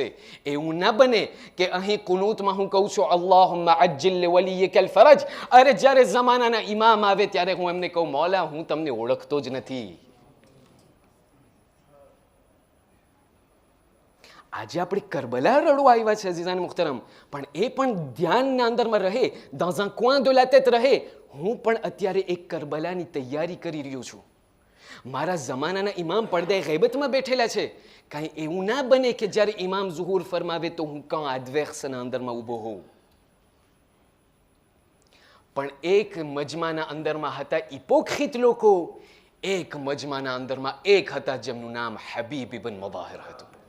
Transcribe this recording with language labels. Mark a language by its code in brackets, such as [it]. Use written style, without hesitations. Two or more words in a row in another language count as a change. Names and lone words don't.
[gu] એવું ના બને કે અહીં કુનૂતમાં હું કહું છું [ar] اللهم عجل لوليك الفرج, [gu] અરે જ્યારે ઝમાનાના ઇમામ આવે ત્યારે હું એમને કહું મૌલા હું તમને ઓળખતો જ નથી. આજે આપણે કરબલા રડવા આવ્યા છે [ur] عزیزان محترم, [gu] પણ એ પણ ધ્યાનના અંદરમાં રહે, [fr] dans un coin de la tête [gu] રહે, હું પણ અત્યારે એક કરબલાની તૈયારી કરી રહ્યો છું. મારા જમાનાના ઇમામ પડદે ગૈબતમાં બેઠેલા છે. કાંઈ એવું ના બને કે જ્યારે ઇમામ ઝુહુર ફરમાવે તો હું કાં આદવેક્ષના અંદરમાં ઊભો હોઉં. પણ એક મજમાના અંદરમાં હતા ઇપોક્રિટ લોકો, એક મજમાના અંદરમાં એક હતા જેમનું નામ હબીબ ઇબ્ન મુઝાહિર હતું.